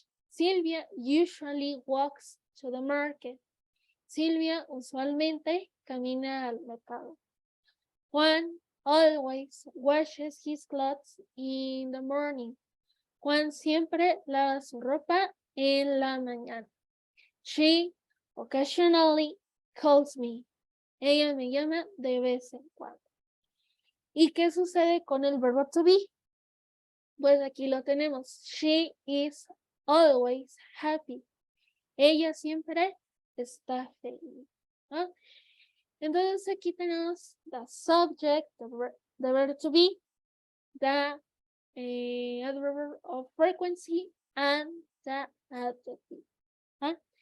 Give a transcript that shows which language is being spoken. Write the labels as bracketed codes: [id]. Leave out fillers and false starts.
[en] Silvia usually walks to the market. [es] Silvia usualmente camina al mercado. [en] Juan always washes his clothes in the morning. [es] Juan siempre lava su ropa en la mañana. [en] She occasionally calls me. [es] Ella me llama de vez en cuando. ¿Y qué sucede con el verbo to be? Pues aquí lo tenemos. [en] She is always happy. [es] Ella siempre está feliz, ¿no? [en] Entonces aquí tenemos the subject, the verb to be, the adverb of frequency, and the adjective. ¿Ah?